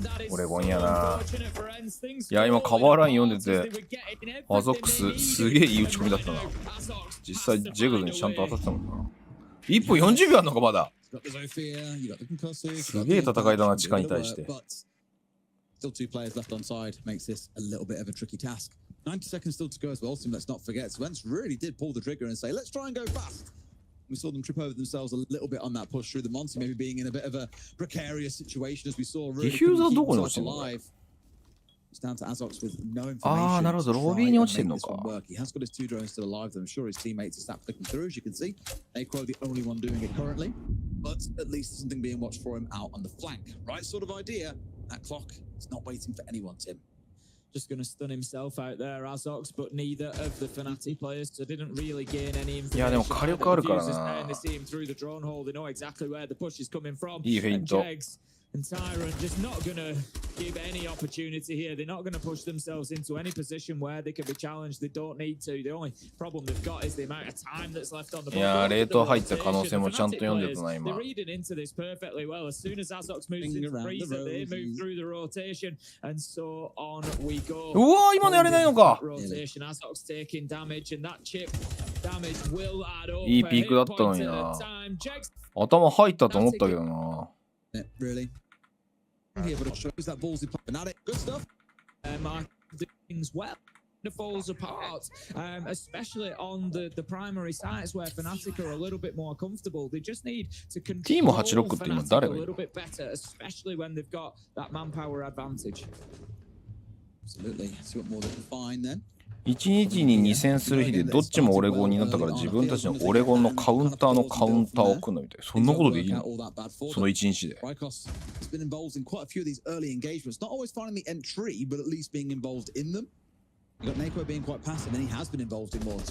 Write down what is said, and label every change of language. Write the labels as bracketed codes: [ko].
[ja] オレゴンやな。いや今カバーライン読んでてアゾックスすげえいい打ち込みだったな。実際ジェグズにちゃんと当たってたもんな。1分40秒あんのかまだ。すげえ戦いだな、地下に対して。 [en] Still 2 players left on side makes this a little bit of a tricky task. 90 seconds still to go as well, so let's not forget. ENCE really did pull the trigger and say, let's try and go fast. We saw them trip over themselves a little bit on that push through the Monty, maybe being in a bit of a precarious situation as we saw really keep themselves alive. It's down to Azox with no information. [ja] なるほど、ロビーに落ちてんのか。 [en] He has got his 2 drones still alive, though I'm sure his teammates are sat flicking through, as you can see. Aquo the only one doing it currently, but at least something being watched for him out on the flank. Right sort of idea. That clock is not waiting for anyone, Tim. Just going to stun himself out there, Azox, but neither of the Fnatic players didn't really gain any information. [ja] いやでも火力あるからな。 [en] They see him through the drone hole. They know exactly where the push is coming from. [ja] いいフェイント。 [en] And Tyrant just not going to give any opportunity here. They're not going to push themselves into any position where they can be challenged. They don't need to. The only problem they've got is the amount of time that's left on the board. [ja] いやレート入った可能性もちゃんと読んでたな今。 [en] They're reading into this perfectly well. As soon as Azox moves into freezer, they move through the rotation, and so on we go. [ja] うわ今のやれないのか。 [en] Rotation. Azox taking damage, and that chip damage will add up. [ja] いいピークだったのにな。頭入ったと思ったけどな。 [en] Really? Here, but it shows that ballsy play. Fnatic, good stuff. Things well. It falls apart, especially on the primary sites where Fnatic are a little bit more comfortable. They just need to control Fnatic a little bit better, especially when they've got that manpower advantage. Absolutely. See what more they can find then. [ja] 1日に2戦する日でどっちもオレゴンになったから自分たちのオレゴンのカウンターのカウンターを組んだみたい。そんなことできるの？その1日で。 [en] Rykos has been involved in quite a few of these early engagements. Not always finding the entry, but at least being involved in them. You got Neko being quite passive, and he has been involved in more.